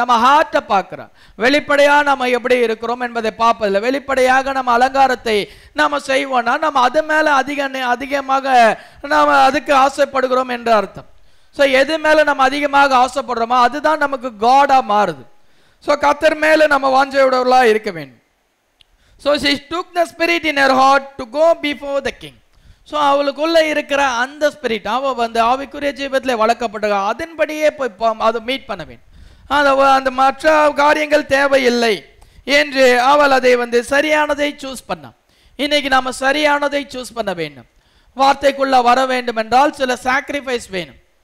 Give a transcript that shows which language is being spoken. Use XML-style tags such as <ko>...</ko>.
<ta>நம்ம ஹார்ட்டை பார்க்கிறார். வெளிப்படையா நம்ம எப்படி இருக்கிறோம் என்பதை பார்ப்பதில்லை. வெளிப்படையாக நம்ம அலங்காரத்தை நம்ம செய்வோம்னா நம்ம அது மேல அதிகமாக நாம அதுக்கு ஆசைப்படுகிறோம் என்ற அர்த்தம். ஸோ எது மேல நம்ம அதிகமாக ஆசைப்படுறோமோ அதுதான் நமக்கு காடா மாறுது. ஸோ கர்த்தர் மேல நம்ம வாஞ்சையுடையவர்களா இருக்க வேண்டும்.</ta> <en>So she took the spirit in her heart to go before the king.</en> <ta>So அவளுக்குள்ள இருக்கிற அந்த ஸ்பிரிட் அவள் வந்து ஆவிக்குரிய ஜீவத்தில் வளர்க்கப்பட்ட அதன்படியே போய் அதை மீட் பண்ண வேண்டும். அந்த மற்ற காரியங்கள் தேவையில்லை என்று அவள் அதை வந்து சரியானதை சூஸ் பண்ணான். இன்னைக்கு நாம சரியானதை சூஸ் பண்ண வேண்டும். வார்த்தைக்குள்ள வர வேண்டும் என்றால் சில சாக்ரிஃபைஸ் வேணும்.</ta>